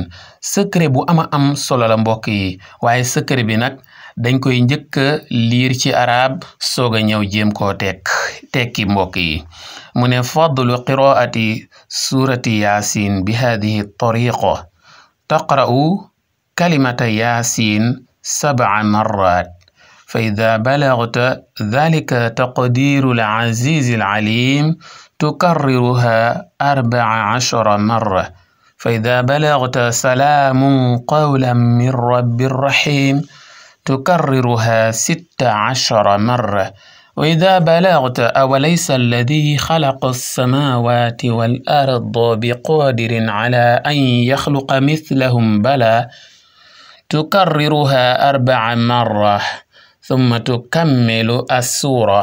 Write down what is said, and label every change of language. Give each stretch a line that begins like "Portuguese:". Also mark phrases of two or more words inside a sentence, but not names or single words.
Wolof: secret bu ama am solo la mbokk yi waaye secret bi nag dañ koy njëkk a liir ci arab soog a ñëw jéem koo tekki mbokk yi. mu ne
Arabic: فضل قراءة سورة يس بهذه الطريقة تقرأ كلمة يس 7 marrat فإذا بلغت ذلك تقدير العزيز العليم تكررها 14 مرة فإذا بلغت سلام قولا من رب رحيم تكررها 16 مرة وإذا بلغت أوليس الذي خلق السماوات والأرض بقادر على أن يخلق مثلهم بلى تكررها 4 مرة ثم تكمل السورة.